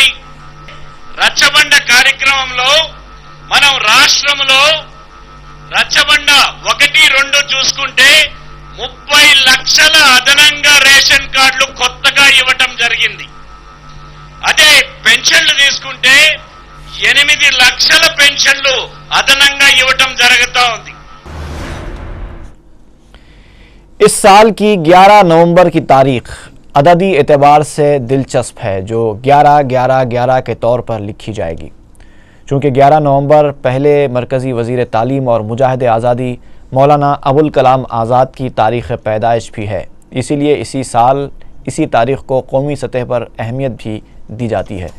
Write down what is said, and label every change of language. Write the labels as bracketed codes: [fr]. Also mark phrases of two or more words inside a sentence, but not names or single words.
[te] రచ్చబండ కార్యక్రమంలో మనం రాష్ట్రంలో రచ్చబండ 1-2 చూసుకుంటే 30 లక్షల అదనంగా [en] ration cards [te] కొత్తగా ఇవ్వటం జరిగింది। అదే పెన్షన్లు తీసుకుంటే 8 లక్షల పెన్షన్లు అదనంగా ఇవ్వటం జరుగుతూ ఉంది। [ur] اس سال کی 11 نومبر کی تاریخ عددی اعتبار سے دلچسپ ہے، جو 11-11-11 کے طور پر لکھی جائے گی۔ چونکہ 11 نومبر پہلے مرکزی وزیر تعلیم اور مجاہد آزادی مولانا ابوالکلام آزاد کی تاریخ پیدائش بھی ہے، اسی لیے اسی سال اسی تاریخ کو قومی سطح پر اہمیت بھی دی جاتی ہے۔